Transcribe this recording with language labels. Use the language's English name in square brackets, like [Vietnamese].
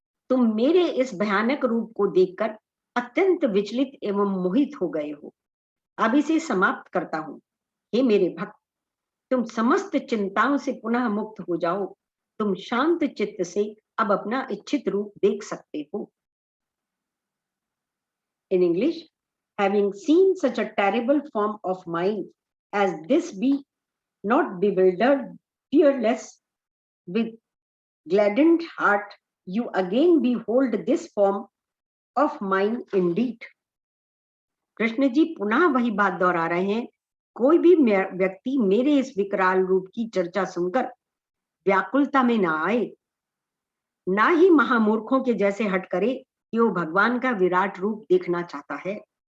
[Hindi] तुम मेरे इस भयानक रूप को देखकर अत्यंत विचलित एवं मोहित हो गए हो। अब इसे समाप्त करता हूं। हे मेरे भक्त, तुम समस्त चिंताओं से पुनः मुक्त हो जाओ। तुम शांत चित्त से अब अपना इच्छित रूप देख सकते हो। [English] In English, having seen such a terrible form of mine as this, be not bewildered, fearless, with gladdened heart, you again behold this form of mine indeed. [Hindi] Krishna ji पुनः वही बात दोहरा रहे हैं, कोई भी व्यक्ति मेरे इस विकराल रूप की चर्चा सुनकर व्याकुलता में ना आए, ना ही महामूर्खों के जैसे हट करे कि वो भगवान का विराट रूप देखना चाहता है।